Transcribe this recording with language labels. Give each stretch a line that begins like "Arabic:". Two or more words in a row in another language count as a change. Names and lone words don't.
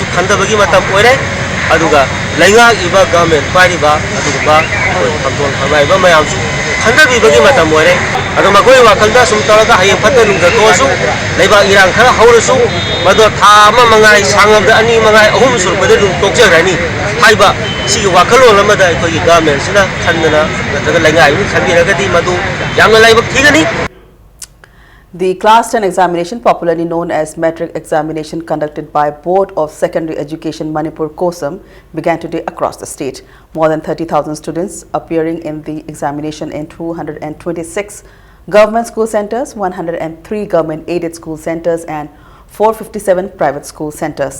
Manipuri: ꯈꯟꯊꯕꯒꯤ ꯃꯇꯝ ꯑꯣꯏꯔꯦ ꯑꯗꯨꯒ ꯂꯩꯉꯥꯛꯏꯕ ꯒꯚꯔꯟꯃꯦꯟꯠ ꯄꯥꯏꯔꯤꯕ ꯑꯗꯨꯒꯨꯝꯕ ꯀꯝꯇ꯭ꯔꯣꯜ ꯐꯪꯂꯛꯏꯕ ꯃꯌꯥꯝꯁꯨ ꯈꯟꯊꯕꯤꯕꯒꯤ ꯃꯇꯝ ꯑꯣꯏꯔꯦ ꯑꯗꯣ ꯃꯈꯣꯏ ꯋꯥꯈꯜꯗ ꯁꯨꯝ ꯇꯧꯔꯒ ꯍꯌꯦꯡ ꯐꯠꯇ ꯅꯨꯡꯗ ꯊꯣꯛꯑꯁꯨ ꯂꯩꯕꯥꯛ ꯏꯔꯥꯡ ꯈꯔ ꯍꯧꯔꯁꯨ ꯃꯗꯣ ꯊꯥ ꯑꯃ ꯃꯉꯥꯏ ꯁꯥꯡꯉꯕꯗ ꯑꯅꯤ ꯃꯉꯥꯏ ꯑꯍꯨꯝ ꯁꯨꯔꯛꯄꯗ ꯑꯗꯨꯝ ꯇꯣꯛꯆꯈ꯭ꯔꯅꯤ ꯍꯥꯏꯕ ꯁꯤꯒꯤ ꯋꯥꯈꯜꯂꯣꯟ ꯑꯃꯗ ꯑꯩꯈꯣꯏꯒꯤ ꯒꯚꯔꯟꯃꯦꯟꯠꯁꯤꯅ ꯈꯟꯗꯅ ꯅꯠꯇ꯭ꯔꯒ ꯂꯩꯉꯥꯛꯏꯕꯅ ꯈꯟꯕꯤꯔꯒꯗꯤ ꯃꯗꯨ ꯌꯥꯝꯅ ꯂꯥꯏꯕꯛ ꯊꯤꯒꯅꯤ.
English: The Class 10 examination, popularly known as metric examination conducted by Board of Secondary Education Manipur KOSAM, began today across the state. More than 30,000 students appearing in the examination in 226 government school centers, 103 government-aided school centers and 457 private school centers.